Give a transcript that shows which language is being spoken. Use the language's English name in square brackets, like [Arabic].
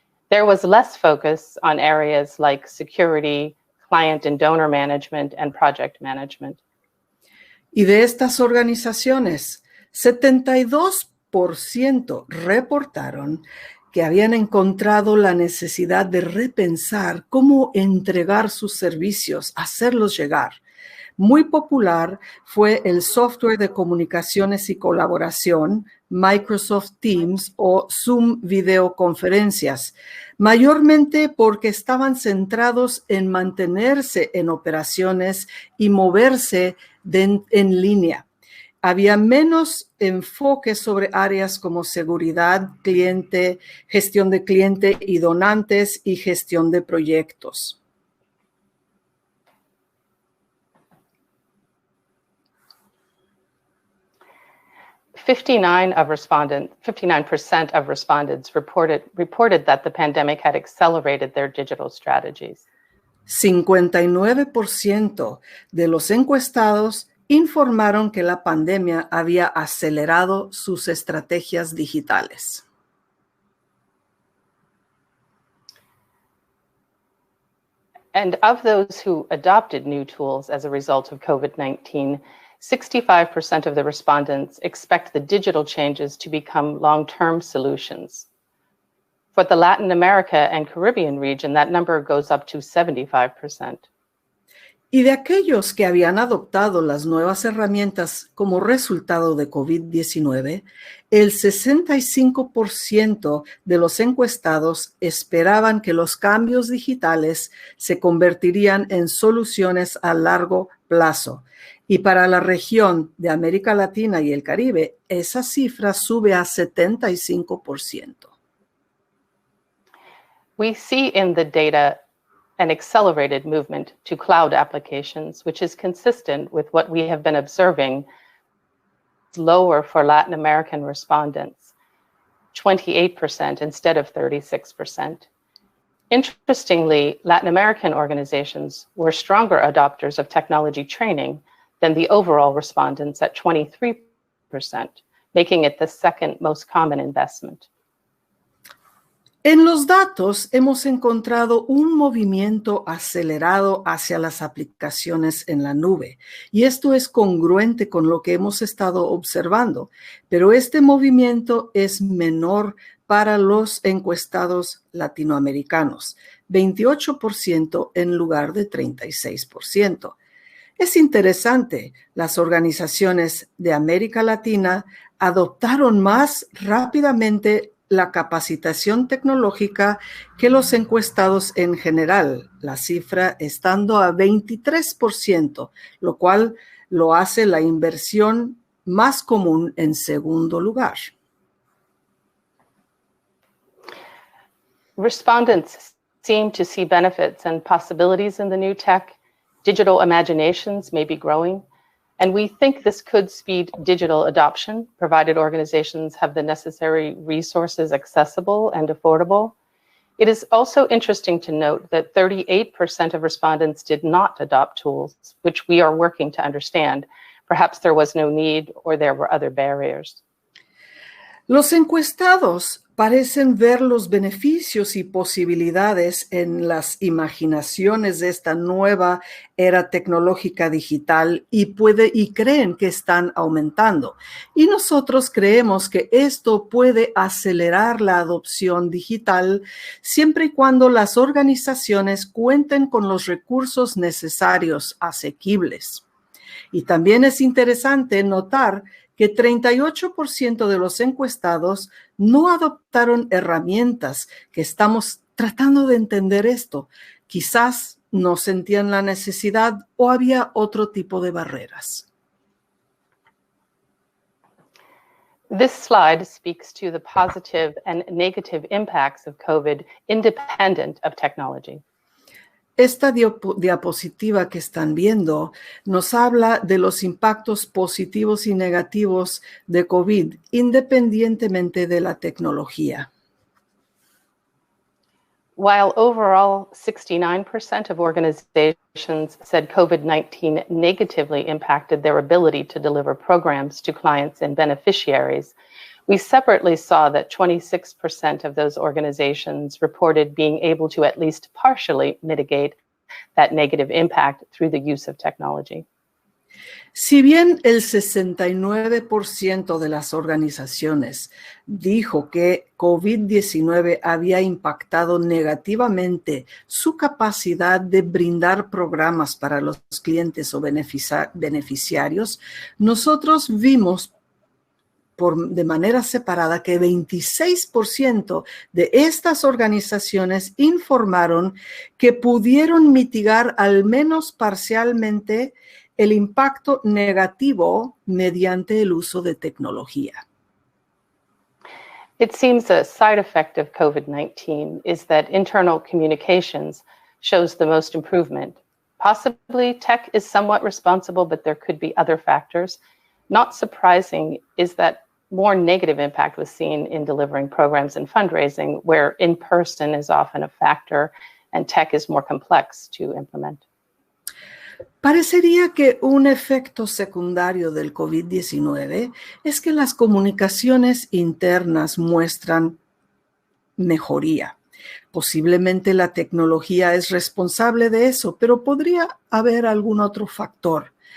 [English] There was less focus on areas like security, client and donor management, and project management. [Spanish] Y de estas organizaciones, 72% reportaron que habían encontrado la necesidad de repensar cómo entregar sus servicios, hacerlos llegar. Muy popular fue el software de comunicaciones y colaboración, Microsoft Teams o Zoom videoconferencias, mayormente porque estaban centrados en mantenerse en operaciones y moverse en línea. Había menos enfoque sobre áreas como seguridad, cliente, gestión de cliente y donantes y gestión de proyectos. [English] Fifty-nine percent of respondents reported that the pandemic had accelerated their digital strategies. [Spanish] 59% de los encuestados informaron que la pandemia había acelerado sus estrategias digitales. [English] And of those who adopted new tools as a result of COVID-19, 65% of the respondents expect the digital changes to become long-term solutions. For the Latin America and Caribbean region, that number goes up to 75%. [Spanish] Y de aquellos que habían adoptado las nuevas herramientas como resultado de COVID-19, el 65% de los encuestados esperaban que los cambios digitales se convertirían en soluciones a largo plazo. Y para la región de América Latina y el Caribe, esa cifra sube a 75%. [English] We see in the data an accelerated movement to cloud applications, which is consistent with what we have been observing. It's lower for Latin American respondents, 28% instead of 36%. Interestingly, Latin American organizations were stronger adopters of technology training than the overall respondents at 23%, making it the second most common investment. [Spanish] En los datos hemos encontrado un movimiento acelerado hacia las aplicaciones en la nube, y esto es congruente con lo que hemos estado observando, pero este movimiento es menor para los encuestados latinoamericanos, 28% en lugar de 36%. Es interesante, las organizaciones de América Latina adoptaron más rápidamente la capacitación tecnológica que los encuestados en general, la cifra estando a 23%, lo cual lo hace la inversión más común en segundo lugar. [English] Respondents seem to see benefits and possibilities in the new tech. Digital imaginations may be growing, and we think this could speed digital adoption, provided organizations have the necessary resources accessible and affordable. It is also interesting to note that 38% of respondents did not adopt tools, which we are working to understand. Perhaps there was no need or there were other barriers. [Spanish] Los encuestados parecen ver los beneficios y posibilidades en las imaginaciones de esta nueva era tecnológica digital y creen que están aumentando. Y nosotros creemos que esto puede acelerar la adopción digital siempre y cuando las organizaciones cuenten con los recursos necesarios asequibles. Y también es interesante notar que 38% de los encuestados no adoptaron herramientas, que estamos tratando de entender esto. Quizás no sentían la necesidad o había otro tipo de barreras. [English] This slide speaks to the positive and negative impacts of COVID independent of technology. [Spanish] Esta diapositiva que están viendo nos habla de los impactos positivos y negativos de COVID independientemente de la tecnología. [English] While overall 69% of organizations said COVID-19 negatively impacted their ability to deliver programs to clients and beneficiaries, we separately saw that 26% of those organizations reported being able to at least partially mitigate that negative impact through the use of technology. [Spanish] Si bien el 69% de las organizaciones dijo que COVID-19 había impactado negativamente su capacidad de brindar programas para los clientes o beneficiarios, nosotros vimos de manera separada que 26% de estas organizaciones informaron que pudieron mitigar al menos parcialmente el impacto negativo mediante el uso de tecnología. [English] It seems a side effect of COVID-19 is that internal communications shows the most improvement. Possibly tech is somewhat responsible, but there could be other factors. Not surprising is that more negative impact was seen in delivering programs and fundraising, where in-person is often a factor and tech is more complex to implement. [Spanish] Parecería que un efecto secundario del COVID-19 es que las comunicaciones internas muestran mejoría. Posiblemente la tecnología es responsable de eso, pero podría haber algún otro factor.